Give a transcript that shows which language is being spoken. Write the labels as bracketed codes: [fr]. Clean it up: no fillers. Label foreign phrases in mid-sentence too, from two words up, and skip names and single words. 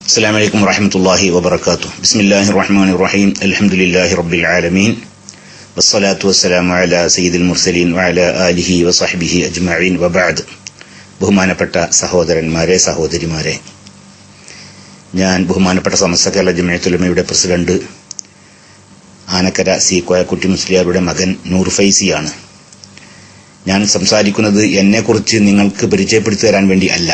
[ar] السلام عليكم ورحمة الله وبركاته. بسم الله الرحمن الرحيم. الحمد لله رب العالمين والصلاة والسلام على سيد المرسلين وعلى آله وصحبه أجمعين وبعد. [ml] ബഹുമാനപ്പെട്ട സഹോദരന്മാരെ, സഹോദരിമാരെ, ഞാൻ ബഹുമാനപ്പെട്ട സമസ്ത കേരള ജമിഅത്തുൽ ഉലമയുടെ പ്രസിഡന്റ് ആനക്കര സി കോയക്കുട്ടി മുസ്ലിയാരുടെ മകൻ നൂർ ഫൈസിയാണ്. ഞാൻ സംസാരിക്കുന്നത് എന്നെക്കുറിച്ച് നിങ്ങൾക്ക് പരിചയപ്പെടുത്തി തരാൻ വേണ്ടി അല്ല.